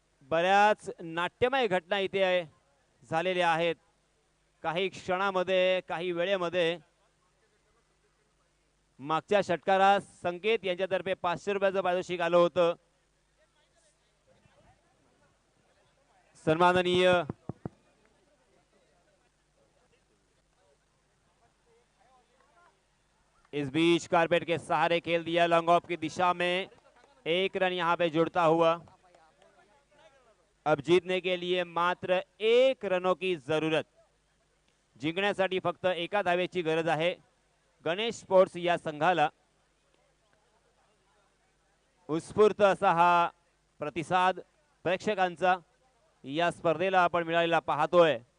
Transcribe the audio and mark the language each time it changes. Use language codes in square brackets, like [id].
[mr] बऱ्याच नाट्यमय घटना इथे झालेल्या आहेत. काही क्षणामध्ये, काही वेळेमध्ये. मागच्या षटकारात संकेत यांच्यातर्फे 500 रुपयाचं पारितोषिक आलं होतं. [hi] सन्माननीय इस बीच कारपेट के सहारे खेल दिया लॉन्ग ऑफ की दिशा में. 1 रन यहाँ पे जुड़ता हुआ. अब जीतने के लिए मात्र 1 रनों की जरूरत. [mr] जिंकण्यासाठी फक्त एका धावेची गरज आहे गणेश स्पोर्ट्स या संघाला. उत्स्फूर्त असा हा प्रतिसाद प्रेक्षकांचा या स्पर्धेला आपण मिळालेला पाहतोय.